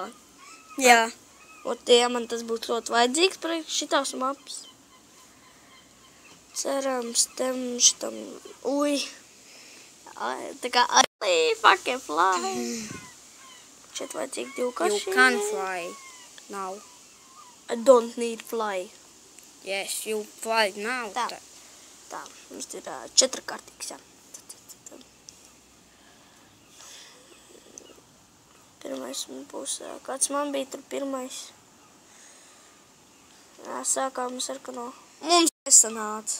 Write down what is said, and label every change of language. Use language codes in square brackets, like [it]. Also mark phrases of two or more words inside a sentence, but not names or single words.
[lv] Jā. Un tie man tas būtu ļoti vajadzīgs priekš šitās mapas. Cerams, šitam, ui. Tā kā [en] fucking fly. [lv] Šeit vajadzīgi divkārši. [en] You can fly now. I don't need fly. Yes, you play now. [lv] Tā, mums ir 4-kārtīgs, jā. Pirmais būs, kāds man bija tur pirmais. Jā, sākām sarkano. Mums nesanāca.